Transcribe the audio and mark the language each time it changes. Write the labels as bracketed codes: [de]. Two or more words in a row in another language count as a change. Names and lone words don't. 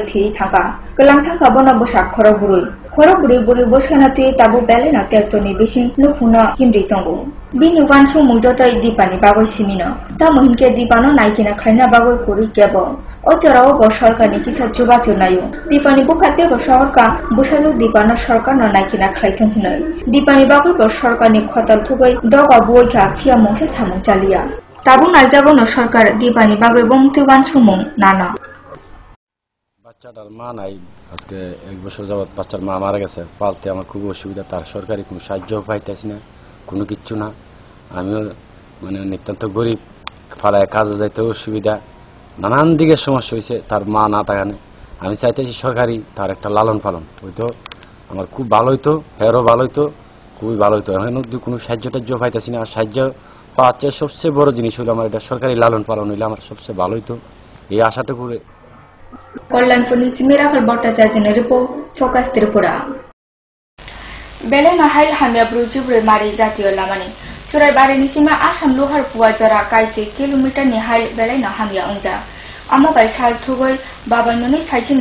[brx] थि थांगा गोलां थांगा बना बसा खर बुरै बुरै बसाना थि ताबु बेलेना टेक्टरनि बिसिं लुफुना हिमरि दङ बिनि वान सुमुं जतै दीपानि बागै सिमिनो तामहिनके दीपानो नायकिना खायना बागै कुरि केबो अचराव ब सरकारनि किसा जुबाचु नायो दीपानि बुखाते ब शहरका बुसाजु दीपानो सरकारनो नायकिना खायथों हुनै दीपानि बागै ब सरकारनि खतल थुगै दगा बुइखा खिया मुंखे सामुं चालिया ताबु नायजागोनो सरकार दीपानि बागै बंति वान सुमुं नाना [bn] বাচ্চাটার মা নাই, আজকে 1 বছর যাবত বাচ্চার মা মারা গেছে। পালতে আমার খুব অসুবিধা, তার সরকারি কোনো সাহায্য পাইতেছি না, কোনো কিচ্ছু না। আমিও মানে নিতান্ত গরিব, ফালায় কাজে যাইতে অসুবিধা, নানান দিকে সমস্যা হয়েছে। তার মা না থাকানে আমি চাইতেছি সরকারি তার একটা লালন পালন হইতো, আমার খুব ভালো হইতো, হেরও ভালো হইতো, খুবই ভালো হইতো। এখন কোনো সাহায্য টাহ্য পাইতেছি না। আর সাহায্য পাচ্ছে সবচেয়ে বড় জিনিস হলো আমার এটা সরকারি লালন পালন হইলে আমার সবচেয়ে ভালো হইতো, এই আশাটুকু। [brx] कल्याणपुरनि सिमिराखल भट्टाचार्यनि रिपोर्ट, फोकास त्रिपुरा। बेलेना हाइल हामिया ब्रुजिब्रै मारि जातीय लामानि चुराइबारिनि सिमा आसाम लुहार फुवा जरा काइसे किलोमिटारनि हाइल बेलेना हामिया उंजा आमाबाय साल थुगै बाबानुनि फाइचिनि